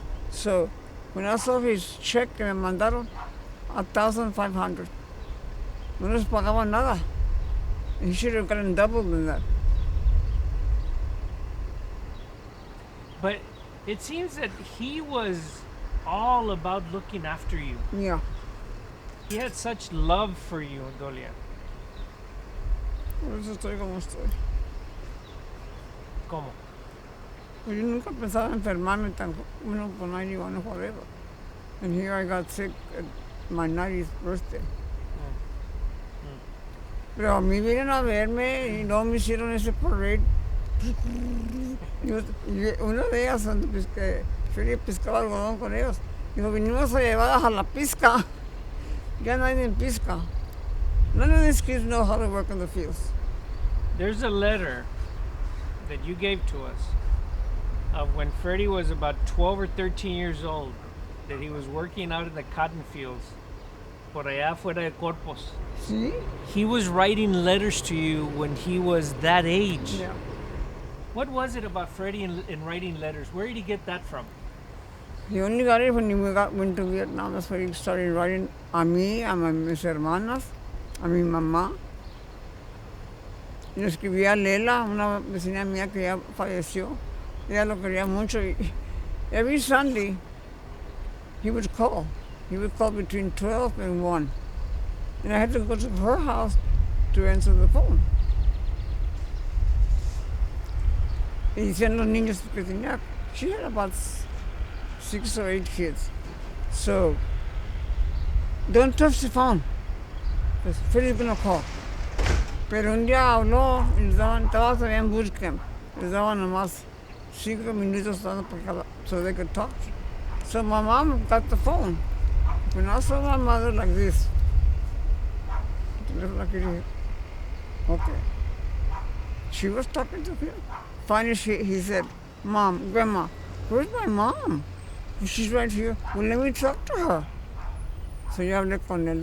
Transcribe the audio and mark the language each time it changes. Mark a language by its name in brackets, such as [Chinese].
[English] So when I saw his check [Spanish] que me mandaron, [English] 1,500, [Spanish] no les pagaban nada. [English] He should have gotten double than that. But it seems that he was all about looking after you. Yeah. He had such love for you, Dolia. [Spanish] Por eso estoy como estoy. ¿Cómo? Pues yo nunca pensaba enfermarme tan uno por 91 forever. [English] And here I got sick at my 90th birthday. [Spanish] Pero a mí vienen a verme y no me hicieron ese parade. Una de ellas, donde Freddie pescaba algodón con ellos, dijo, vinimos a llevarlas a la pizca. Ya nadie pisca. [English] None of these kids know how to work in the fields. There's a letter that you gave to us of when Freddie was about 12 or 13 years old, that he was working out in the cotton fields, [Spanish] por allá fuera de Corpus. ¿Sí? [English] He was writing letters to you when he was that age. Yeah. What was it about Freddie in writing letters? Where did he get that from? He only got it when he went to Vietnam. That's when he started writing [Spanish] a mí, a mis hermanas, a mi mamá. Y le escribía a Lela, una vecina mía que ya falleció. Ella lo quería mucho. [English] Every Sunday, he would call. He would call between 12 and 1. And I had to go to her house to answer the phone. [Spanish] Y decían los niños que tenía, [English] she had about 6 or 8 kids. So, don't touch the phone, because Freddie's gonna call. [Spanish] Pero un día habló y les daban, estaba todavía en bootcamp, les daban nomás 5 minutos por cada, [English] so they could talk. So my mom got the phone. When I saw my mother like this, okay. She was talking to him. Finally, he said, Mom, Grandma, where's my mom? She's right here. Well, let me talk to her. So [Spanish] yo hablé con él.